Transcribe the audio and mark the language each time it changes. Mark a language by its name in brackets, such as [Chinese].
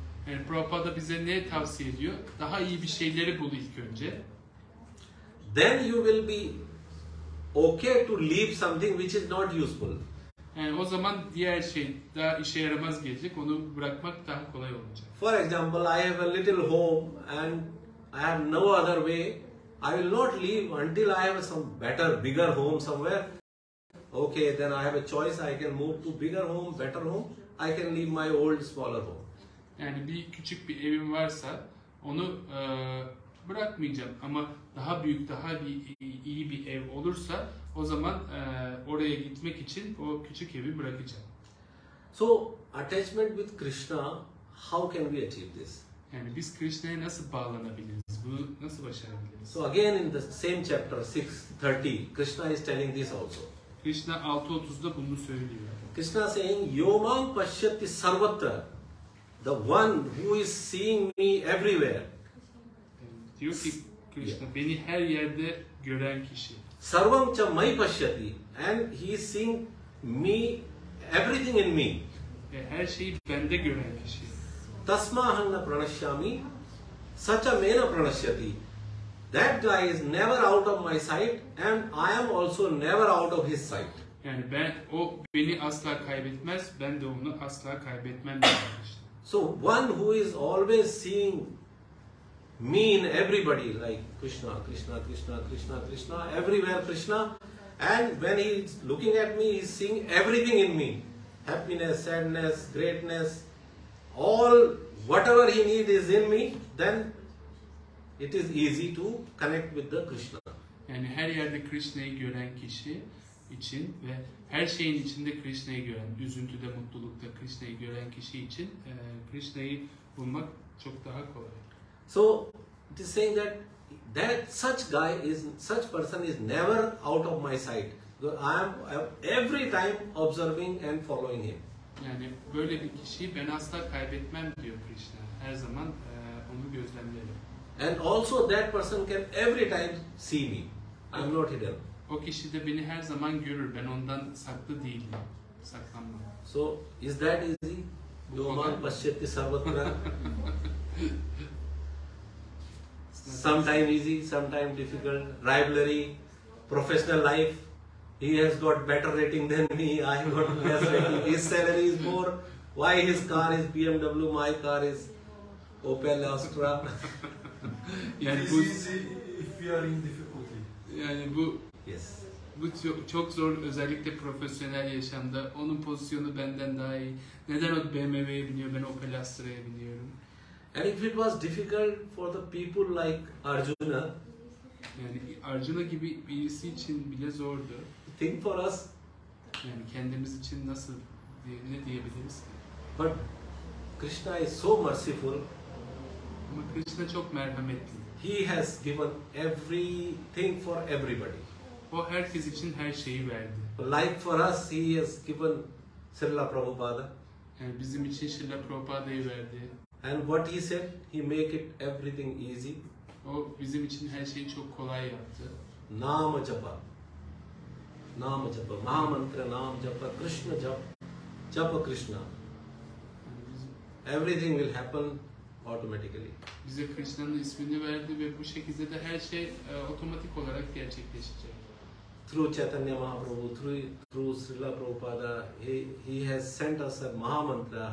[Turkish] Yani Prabhupada bize ne tavsiye ediyor? Daha iyi bir şeyleri bul ilk önce. [English] Then you will be okay to leave something which is not useful. [Turkish] Yani o zaman diğer şey daha işe yaramaz gelecek. Onu bırakmak daha kolay olacak. [English] For example, I have a little home and I have no other way. I will not leave until I have some better, bigger home somewhere. Okay, then I have a choice. I can move to bigger home, better home. I can leave my old, smaller home. [Turkish] Yani bir küçük bir evim varsa onu bırakmayacağım ama daha büyük, daha iyi bir ev olursa o zaman oraya gitmek için o küçük evi bırakacağım. [English] So attachment with Krishna, how can we achieve this? [Turkish] Yani biz Krishna'ya nasıl bağlanabiliriz? Bunu nasıl başarabiliriz? [English] So again in the same chapter 6:30, Krishna is telling this also. [Turkish] Krishna 6.30'da bunu söylüyor. [English] Krishna saying, [Sanskrit] Yomam pashyati sarvatra, [English] the one who is seeing me everywhere. [Turkish] Yani diyor ki Krishna, beni her yerde gören kişi. [Sanskrit] Sarvam cha mai pashyati, [English] and he is seeing me, everything in me. [Turkish] Her şeyi bende gören kişi. [Sanskrit] Tasmād pranashyami, sacha mena pranashyati. [English] That guy is never out of my sight, and I am also never out of his sight. [Turkish] Yani o beni asla kaybetmez, ben de onu asla kaybetmem diyor. [English] So one who is always seeing me in everybody, like Krishna, Krishna, Krishna, Krishna, Krishna, everywhere Krishna, and when he is looking at me, he is seeing everything in me. Happiness, sadness, greatness, all, whatever he needs is in me, then it is easy to connect with the Krishna. [Turkish] Yani her yerde Krishna'yı gören kişi için ve her şeyin içinde Krishna'yı gören, üzüntüde, mutlulukta Krishna'yı gören kişi için Krishna'yı bulmak çok daha kolay. [English] So it is saying that such person is never out of my sight. I am every time observing and following him. [Turkish] Yani böyle bir kişiyi ben asla kaybetmem diyor Krishna. Her zaman onu gözlemlerim. [English] And also that person can every time see me. I am not hidden. [Turkish] O kişi de beni her zaman görür. Ben ondan saklı değilim. Saklanmam. [English] So is that easy? [Sanskrit] Yoman pasyati sarvatra. [English] Sometimes easy, sometimes difficult. Rivalry, professional life. He has got better rating than me. I got less rating. His salary is more. Why his car is BMW? My car is Opel Astra. [Turkish] Yani [English] It is [Turkish] bu [English] easy if we are in difficulty. [Turkish] yani bu [English] Yes. [Turkish] bu çok zor, özellikle profesyonel yaşamda. Onun pozisyonu benden daha iyi. Neden o BMW'ye biniyor, ben Opel Astra'ya biniyorum? [English] And if it was difficult for the people like Arjuna, [Turkish] Yani Arjuna gibi birisi için bile zordu. [English] think for us, [Turkish] Yani kendimiz için nasıl ne diyebiliriz ki? [English] but Krishna is so merciful. [Turkish] Ama Krishna çok merhametli. [English] He has given everything for everybody. [Turkish] O herkes için her şeyi verdi. [English] Like for us, he has given Srila Prabhupada. [Turkish] Yani bizim için Srila Prabhupāda'yı verdi. [English] And what he said, he make it everything easy. [Turkish] O bizim için her şeyi çok kolay yaptı. [Sanskrit] Nama japa. Nama japa. Mahamantra nam japa. Krishna japa. Japa Krishna. [Turkish] Yani [English] Everything will happen automatically. [Turkish] bize Krishna'nın ismini verdi ve bu şekilde de her şey otomatik olarak gerçekleşecek. [English] Through Chaitanya Mahaprabhu, through Srila Prabhupada, he has sent us a Mahamantra.